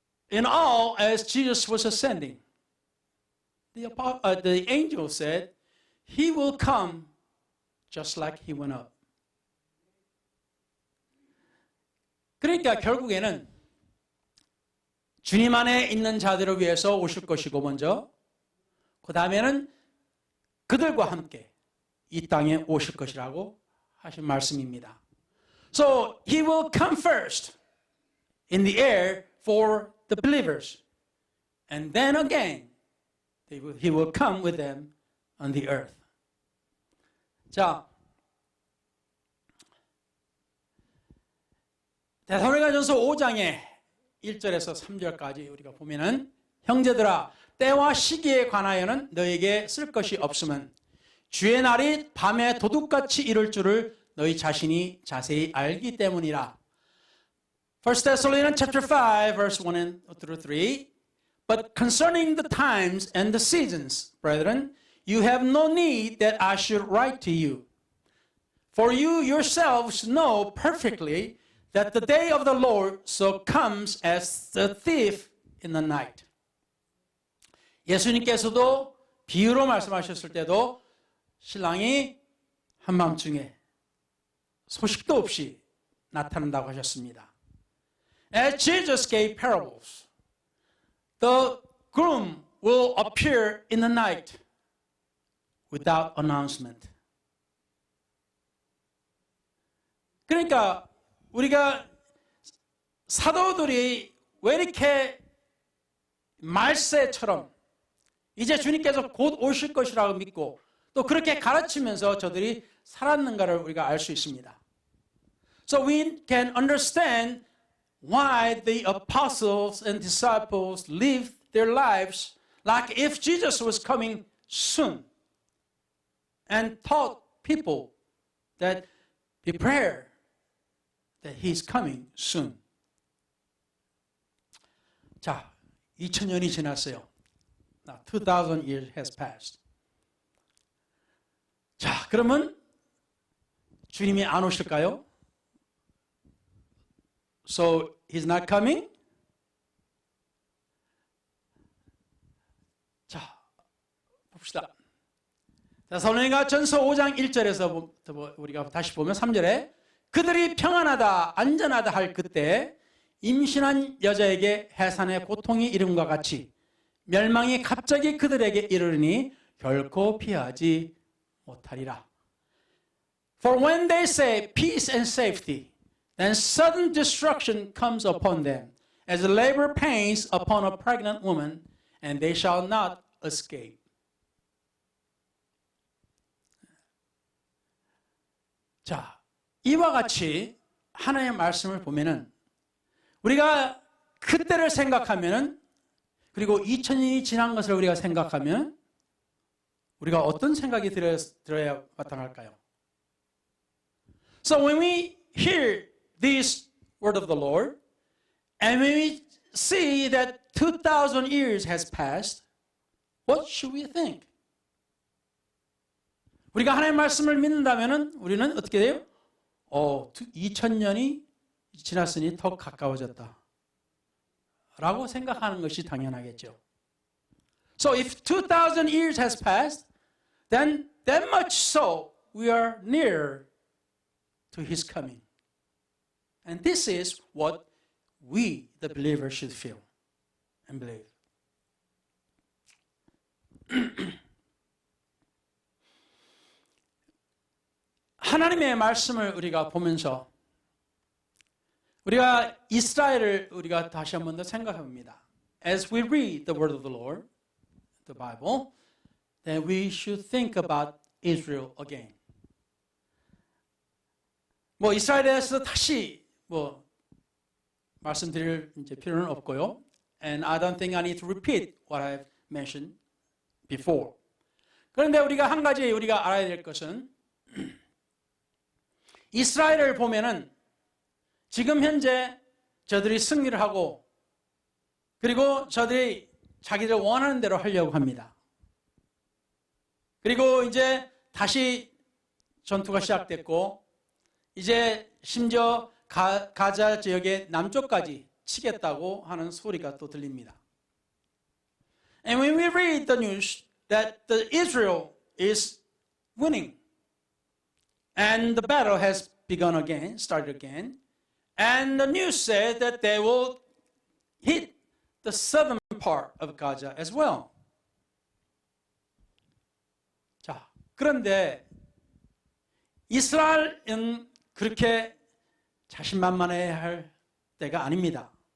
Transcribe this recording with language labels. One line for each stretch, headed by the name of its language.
English: in all, as Jesus was ascending, the angel said, He will come just like He went up.
Korean: 그러니까 결국에는 주님 안에 있는 자들을 위해서 오실 것이고 먼저, 그 다음에는 그들과 함께 이 땅에 오실 것이라고 하신 말씀입니다.
English: So He will come first in the air for the believers. And then again, He will come with them on the earth.
Korean: 자, 데살로니가전서 5장의 1절에서 3절까지 우리가 보면은 형제들아 때와 시기에 관하여는 너에게 쓸 것이 없음은 주의 날이 밤에 도둑같이 이룰 줄을 너희 자신이 자세히 알기 때문이라.
English: 1 Thessalonians chapter 5 verse 1 through 3. But concerning the times and the seasons, brethren, you have no need that I should write to you. For you yourselves know perfectly that the day of the Lord so comes as the thief in the night.
Korean: 예수님께서도 비유로 말씀하셨을 때도 신랑이 한밤중에 소식도 없이 나타난다고 하셨습니다.
English: As Jesus gave parables, the groom will appear in the night without announcement.
Korean: 그러니까 우리가 사도들이 왜 이렇게 말세처럼 이제 주님께서 곧 오실 것이라고 믿고 또 그렇게 가르치면서 저들이 살았는가를 우리가 알 수 있습니다.
English: So we can understand why the apostles and disciples lived their lives like if Jesus was coming soon and taught people that prepare that He's coming soon.
Korean: 자, 2000년이 지났어요.
English: Now, 2000 years has passed.
Korean: 자, 그러면 주님이 안 오실까요?
English: So, He's not coming?
Korean: 자, 봅시다. 데살로니가전서 5장 1절에서 우리가 다시 보면 3절에 그들이 평안하다 안전하다 할 그때 임신한 여자에게 해산의 고통이 이름과 같이 멸망이 갑자기 그들에게 이르르니 결코 피하지 못하리라.
English: For when they say peace and safety, then sudden destruction comes upon them, as labor pains upon a pregnant woman, and they shall not escape.
Korean: 자, 이와 같이 하나님의 말씀을 보면은 우리가 그때를 생각하면은 그리고 2000년이 지난 것을 우리가 생각하면 우리가 어떤 생각이 들어야 마땅할까요?
English: So when we hear this word of the Lord and when we see that 2000 years has passed, what should we think?
Korean: 우리가 하나님의 말씀을 믿는다면은 우리는 어떻게 돼요? 2000년이 지났으니 더 가까워졌다. 라고 생각하는 것이 당연하겠죠.
English: So if 2000 years has passed, then that much so we are near to His coming. And this is what we, the believers, should feel and believe.
Korean: 하나님의 말씀을 우리가 보면서 우리가 이스라엘을 우리가 다시 한 번 더 생각합니다.
English: As we read the word of the Lord, the Bible, then we should think about Israel again.
Korean: 이스라엘에 대해서 다시 말씀드릴 이제 필요는 없고요.
English: And I don't think I need to repeat what I've mentioned before.
Korean: 그런데 우리가 한 가지 우리가 알아야 될 것은 이스라엘을 보면은 지금 현재 저들이 승리를 하고 그리고 저들이 자기들 원하는 대로 하려고 합니다. 그리고 이제 다시 전투가 시작됐고 이제 심지어 가자 지역의 남쪽까지 치겠다고 하는 소리가 또 들립니다.
English: And when we read the news that the Israel is winning and the battle has begun again, started again, and the news said that they will hit the southern part of Gaza as well.
Korean: 자, 그런데 이스라엘은 그렇게 자신만만해야 할 때가 아닙니다.